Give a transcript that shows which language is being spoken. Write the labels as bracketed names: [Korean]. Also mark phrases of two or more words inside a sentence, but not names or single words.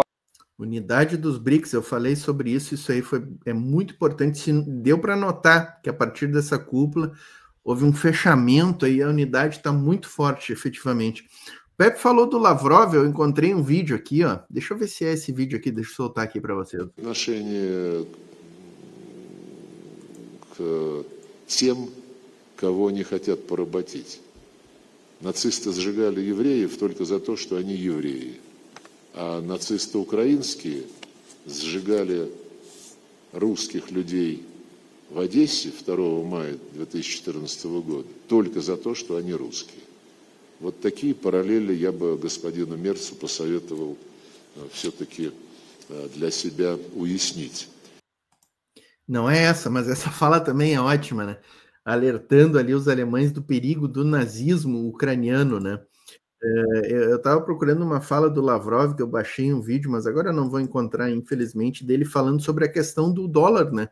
[Portuguese] Unidade dos BRICS, eu falei sobre isso, aí é muito importante, deu para notar que a partir dessa cúpula houve um fechamento aí, a unidade está muito forte, efetivamente. O Pepe falou do Lavrov, eu encontrei um vídeo aqui, ó, deixa eu ver se é esse vídeo aqui, deixa eu soltar aqui para vocês. [Russian] Отношение к тем, кого не хотят поработить. Нацисты сжигали евреев только за то, что они евреи. А нацисты украинские сжигали русских людей в Одессе 2 мая 2014 года только за то, что они русские. Вот такие параллели я бы господину Мерцу посоветовал все-таки для себя уяснить. [Portuguese] Não é essa, mas essa fala também é ótima, né? Alertando ali os alemães do perigo do nazismo ucraniano, né? Eu estava procurando uma fala do Lavrov, que eu baixei um vídeo, mas agora não vou encontrar, infelizmente, dele falando sobre a questão do dólar, né?